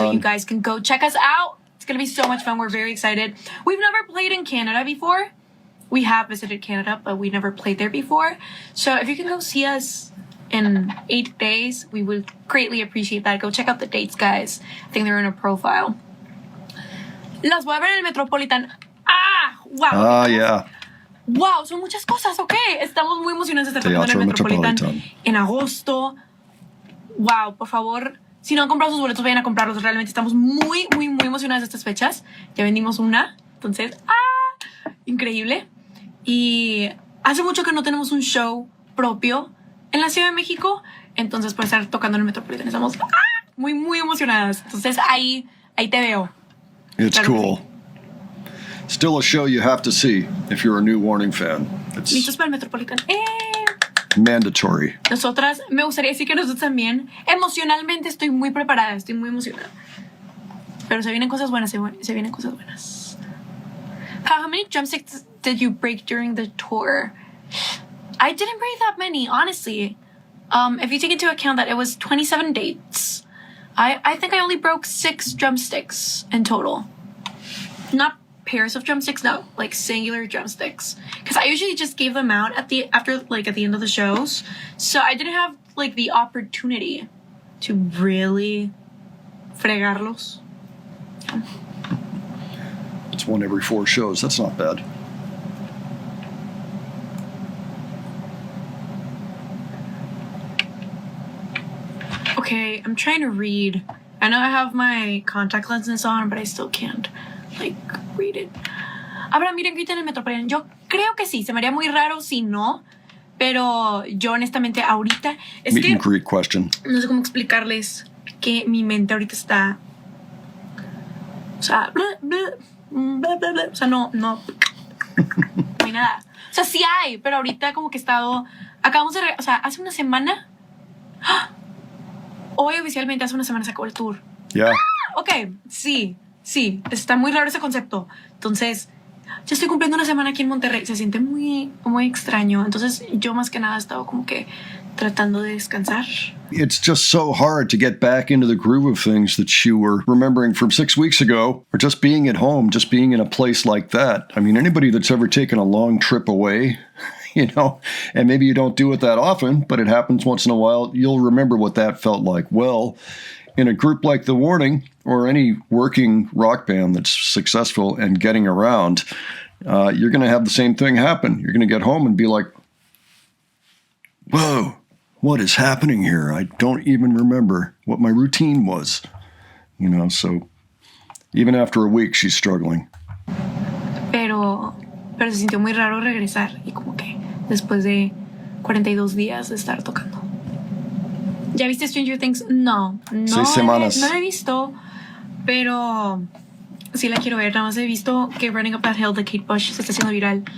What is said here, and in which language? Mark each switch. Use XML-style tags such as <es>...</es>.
<en>So you guys can go check us out. It's going to be so much fun. We're very excited. We've never played in Canada before. We have visited Canada, but we never played there before. So if you can go see us in 8 days, we would greatly appreciate that. Go check out the dates, guys. I think they're in a profile.</en> <es>Las voy a ver en el Metropolitan. Wow.</es> <en>Yeah.</en> <es>Wow, son muchas cosas, ok. Estamos muy emocionados de estar tocando en el Metropolitan en agosto. Wow, por favor, si no han comprado sus boletos, vayan a comprarlos. Realmente estamos muy emocionados de estas fechas. Ya vendimos una, entonces, increíble. Y hace mucho que no tenemos un show propio en la Ciudad de México. Entonces, por estar tocando en el Metropolitan, estamos muy emocionadas. Entonces, ahí te veo.</es> <en>It's</en> <es>Claro que</es> <en>cool. Still a show you have to see if you're a new Warning fan. It's</en> <es>Listos para el Metropolitan.</es> <en>mandatory.</en> <es>Nosotras, me gustaría decir que nosotros también. Emocionalmente estoy muy preparada, estoy muy emocionada. Pero se vienen cosas buenas, se vienen cosas buenas.</es> <en>How many drumsticks did you break during the tour? I didn't break that many, honestly. If you take into account that it was 27 dates, I think I only broke 6 drumsticks in total. Not pairs of drumsticks, no, like singular drumsticks. Because I usually just gave them out at the end of the shows, so I didn't have like the opportunity to really fregarlos. It's one every 4 shows. That's not bad. Okay, I'm trying to read. I know I have my contact lenses on, but I still can't, like, read it.</en> <es>Habrá miren grita en el Metropolitan. Yo creo que sí, se me haría muy raro si no, pero yo honestamente ahorita es</es> <en>Meet</en> <es>que</es> <en>and greet question.</en> <es>no sé cómo explicarles que mi mente ahorita está, o sea, o sea, no hay nada. O sea, sí hay, pero ahorita como que he estado, acabamos de, o sea, hace una semana, hoy oficialmente hace una semana se acabó el tour.</es> <en>Yeah.</en> <es>Ok, sí, está muy raro ese concepto. Entonces, yo estoy cumpliendo una semana aquí en Monterrey, se siente muy, muy extraño. Entonces, yo más que nada he estado como que tratando de descansar.</es> <en>It's just so hard to get back into the groove of things that you were remembering from 6 weeks ago, or just being at home, just being in a place like that. I mean, anybody that's ever taken a long trip away, you know, and maybe you don't do it that often, but it happens once in a while, you'll remember what that felt like. Well, in a group like The Warning, or any working rock band that's successful and getting around, you're going to have the same thing happen. You're going to get home and be like, whoa, what is happening here? I don't even remember what my routine was. You know, so even after a week, she's struggling.</en> <es>Pero se sintió muy raro regresar y como que después de 42 días de estar tocando. ¿Ya viste Stranger Things? No 6 semanas. No la he visto, pero sí la quiero ver. Nada más he visto que Running Up That Hill de Kate Bush se está haciendo viral.</es>